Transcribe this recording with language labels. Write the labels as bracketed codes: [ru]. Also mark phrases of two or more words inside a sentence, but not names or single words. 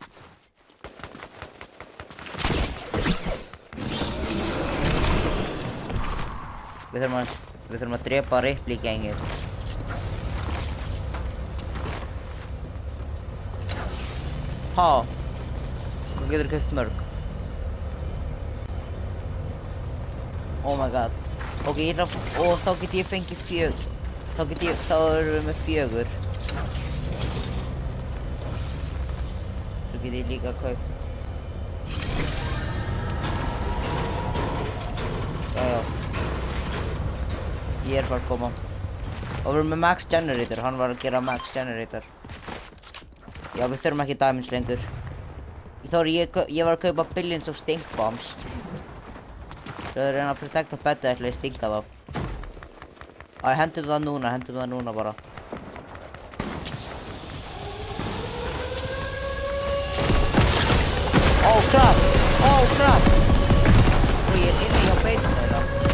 [is] Við þurfum að drepa Ripley gengið. Ha! Hvað getur keypt mörg? [en] Oh my god. [is] Ok, og þá get ég fengið 4. Þá erum við með 4. Svo get ég líka kaupt. Já. Ég er bara að koma. Og við erum með [en] max generator, [is] hann var að gera [en] max generator. [is] Já, við þurfum ekki diamonds lengur. Ég var að kaupa [en] billions of stink bombs. [is] Svo þau reyna að protecta bedda ætla ég stinka þá. Æ, hendum það núna bara. [en] Oh crap! [is] Og ég er inni hjá baseinu þeirra.